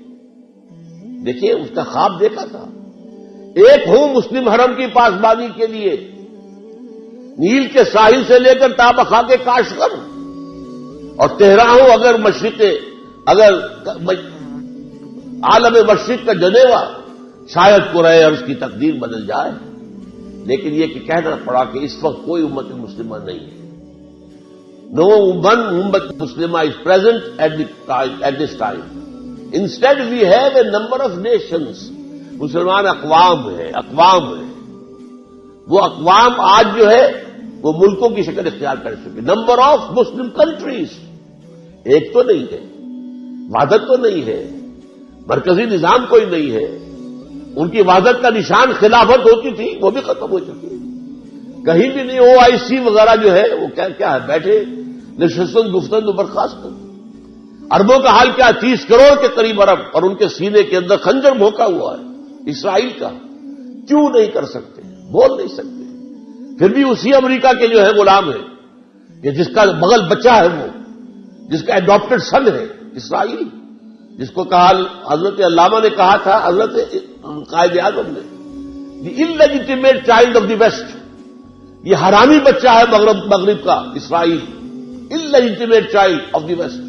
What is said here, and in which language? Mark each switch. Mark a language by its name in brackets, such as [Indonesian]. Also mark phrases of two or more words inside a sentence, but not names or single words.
[Urdu] دیکھیے اس کا خواب دیکھا تھا، ایک ہوں مسلم حرم کی پاسبانی کے لیے، نیل کے ساحل سے لے کر تابخا کے کاشغر، اور تہرا ہوں اگر عالم مشرق کا جنیوا، شاید قرائے عرض کی تقدیر بدل جائے. لیکن یہ کہ کہنا پڑا کہ اس وقت کوئی امت مسلمہ نہیں ہے. [English] No one [Urdu] امت مسلمہ [English] is present at this time. Instead we have a number of nations. [Urdu] مسلمان اقوام ہیں. وہ اقوام آج جو ہے وہ ملکوں کی شکل اختیار کر چکے. [English] number of Muslim countries. [Urdu] ایک تو نہیں ہے، وحدت تو نہیں ہے، مرکزی نظام کوئی نہیں ہے. ان کی وحدت کا نشان خلافت ہوتی تھی، وہ بھی ختم ہو چکی ہے. کہیں بھی نہیں. OIC وغیرہ جو ہے وہ کیا ہے، بیٹھے [Persian] نشستن گفتن و برخاست. [Urdu] عربوں کا حال کیا؟ 30 کروڑ کے قریب عرب، اور ان کے سینے کے اندر خنجر بھوکا ہوا ہے اسرائیل کا. کیوں نہیں کر سکتے؟ بول نہیں سکتے. پھر بھی اسی امریکہ کے جو ہے غلام ہے، کہ جس کا بغل بچہ ہے، وہ جس کا [English] adopted son [Urdu] ہے اسرائیل، جس کو کہا حضرت علامہ نے کہا تھا، حضرت قائد اعظم نے، [English] the illegitimate child of the west, [Urdu] یہ حرامی بچہ ہے مغرب کا اسرائیل، [English] illegitimate child of the west.